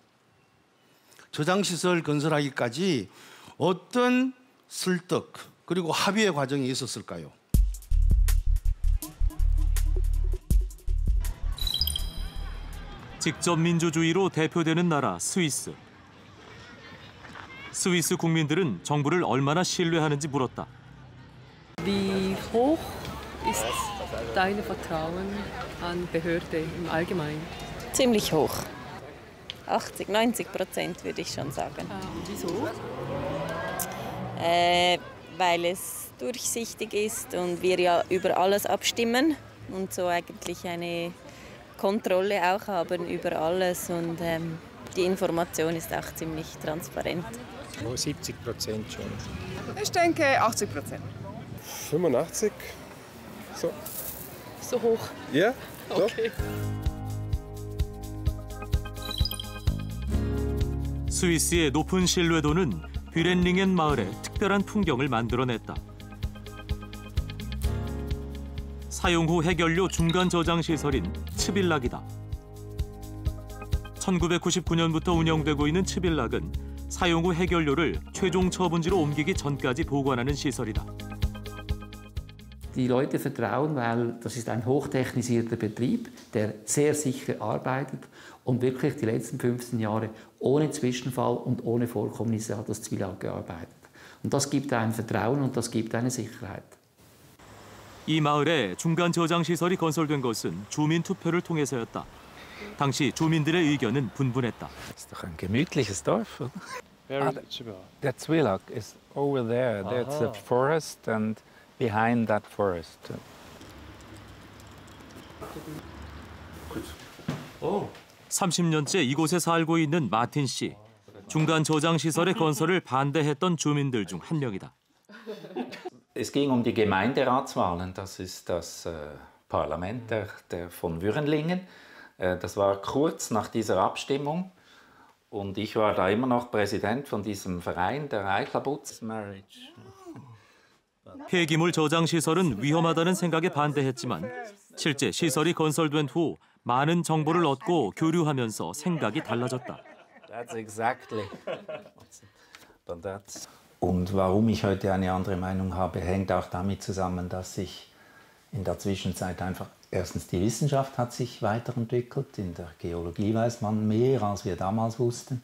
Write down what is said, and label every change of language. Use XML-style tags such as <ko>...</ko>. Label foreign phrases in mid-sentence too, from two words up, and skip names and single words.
<ko>저장시설 건설하기까지 어떤 설득 그리고 합의의 과정이 있었을까요? 직접 민주주의로 대표되는 나라 스위스. 스위스 국민들은 정부를 얼마나 신뢰하는지 물었다.</ko> <de>Wie hoch ist deine Vertrauen an Behörde im Allgemeinen? Ziemlich hoch. 80–90% würde ich schon sagen. Wieso? Weil es durchsichtig ist und wir ja über alles abstimmen und so eigentlich eine Kontrolle auch haben über alles und die Information ist auch ziemlich transparent. 70% schon. Ich denke 80%. 85. So. So hoch? Ja, so. Okay.</de> <ko>스위스의 높은 신뢰도는 뷰렌링엔 마을에 특별한 풍경을 만들어냈다. 사용 후 해결료 중간 저장 시설인 츠빌락이다. 1999년부터 운영되고 있는 츠빌락은 사용 후 해결료를 최종 처분지로 옮기기 전까지 보관하는 시설이다.</ko> <de>Die Leute vertrauen, weil das ist ein hochtechnisierter Betrieb, der sehr sicher arbeitet und wirklich die letzten 15 Jahre ohne Zwischenfall und ohne Vorkommnisse hat das 츠빌락 gearbeitet. Und das gibt ein Vertrauen und das gibt eine Sicherheit.</de> <ko>이 마을에 중간 저장 시설이 건설된 것은 주민 투표를 통해서였다. 당시 주민들의 의견은 분분했다.</ko> <de>Das ist doch ein gemütliches Dorf, oder?</de> <en>Der 츠빌락 is over there. That's a forest and behind that forest.</en> <ko>30년째 이곳에 살고 있는 마틴 씨. 중간 저장 시설의 건설을 반대했던 주민들 중 한 명이다.</ko> <de>Es ging die Gemeinderatswahlen. Das ist das Parlament von Würenlingen. Das war kurz nach dieser Abstimmung. Und ich war da immer noch Präsident von diesem Verein, der Eichlabutz Marriage.</de> <ko>폐기물 저장 시설은 위험하다는 생각에 반대했지만 실제 시설이 건설된 후 많은 정보를 얻고 교류하면서 생각이 달라졌다.</ko> <en>That's exactly.</en> <de>Und warum ich heute eine andere Meinung habe, hängt auch damit zusammen, dass sich in der Zwischenzeit einfach erstens die Wissenschaft hat sich weiterentwickelt. In der Geologie weiß man mehr, als wir damals wussten.</de>